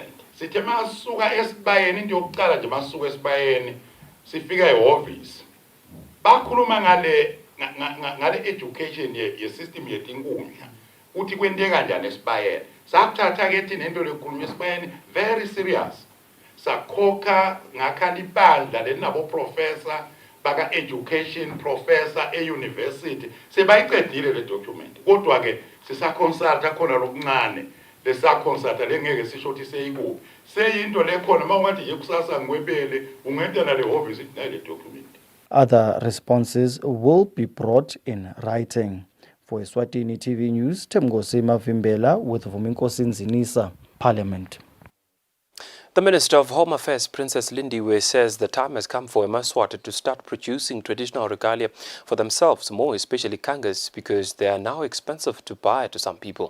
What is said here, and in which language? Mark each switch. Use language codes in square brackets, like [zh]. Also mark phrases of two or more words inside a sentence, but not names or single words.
[ss] Sithe masuka esibayeni into yokuqala nje masuka esibayeni sifika ehhovisi bakhuluma ngale education ye system yetinkhundla uthi kwente kanjani esibayeni sakuthatha ke thina into lekhuluma esibayeni [en] very serious. [ss] Sakhokha ngakhani ibandla lenabo professor baka education [en] professor university [ss] sebayiqedile le document kodwa ke sisaconsulta khona lokuncane lesaconsulta lengeke sisho ukuthi seyikubi seyinto lekhona mawungathi yekusasa ngwebele ungenta na le office nale document. [en] Other responses will be brought in writing. For Eswatini TV News, Temgosi Mavimbela with Vuminkosi Nzinisa, Parliament. The Minister of Home Affairs, Princess Lindiwe, says the time has come for Eswatini to start producing traditional regalia for themselves, more especially kangas, because they are now expensive to buy to some people.